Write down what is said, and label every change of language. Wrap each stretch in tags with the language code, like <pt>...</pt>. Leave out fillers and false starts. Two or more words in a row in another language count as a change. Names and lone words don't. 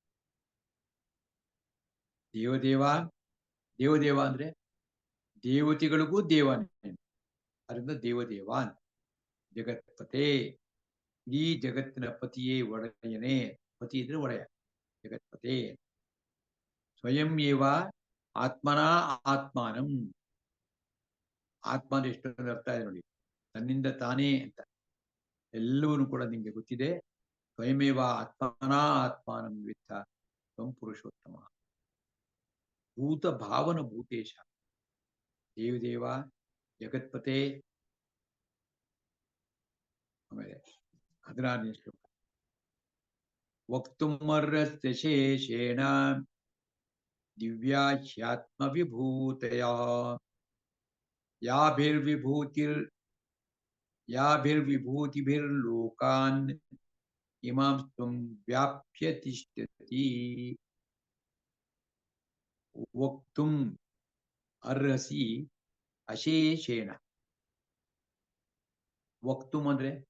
<sa>ದೇವದೇವ ದೇವದೇವ</sa> <kn>ಅಂದ್ರೆ ದೇವತೆಗಳಿಗೂ ದೇವಾನ್ ಅದರಿಂದ</kn> <sa>ದೇವದೇವಾನ್ ಜಗತ್ಪತೆ</sa> <kn>ಈ ಜಗತ್ತಿನ ಪತಿಯೇ ಒಡೆಯನೇ ಪತಿ ಇದ್ರೆ ಒಡೆಯ ಜಗತ್ಪತೆ</kn> <sa>ಸ್ವಯಂ ಏವ ಆತ್ಮನ ಆತ್ಮಾನಂ</sa> <kn>ಆತ್ಮ ಅಂದ್ರೆ ಎಷ್ಟೊಂದು ಅರ್ಥ ಇದೆ ನೋಡಿ ತನ್ನಿಂದ ತಾನೇ ಅಂತ ಎಲ್ಲವನ್ನೂ ಕೂಡ ನಿಮಗೆ ಗೊತ್ತಿದೆ</kn> <sa>ಸ್ವಯಮೇವ ಆತ್ಮನ ಆತ್ಮಾನಂ ವಿತ್ತ ತ್ವಂ ಪುರುಷೋತ್ತಮ ಭೂತ ಭಾವನ ಭೂತೇಶ ದೇವದೇವ ಜಗತ್ಪತೆ</sa> <kn>ಆಮೇಲೆ 16ನೇ ಶ್ಲೋಕ</kn> <sa>ವಕ್ತುಮರ್ಹಸ್ಯ ಶೇಷೇಣ ದಿವ್ಯಾಧ್ಯಾತ್ಮ ವಿಭೂತಯ ಯಾಭಿರ್ವಿಭೂತಿಭಿರ್ಲೋಕಾನ್ ಇಮಾಂ ತ್ವಂ ವ್ಯಾಪ್ಯ ತಿಷ್ಠತಿ ವಕ್ತುಂ ಅರ್ಹಸಿ ಅಶೇಷೇಣ ವಕ್ತುಂ ಅಂದ್ರೆ</sa>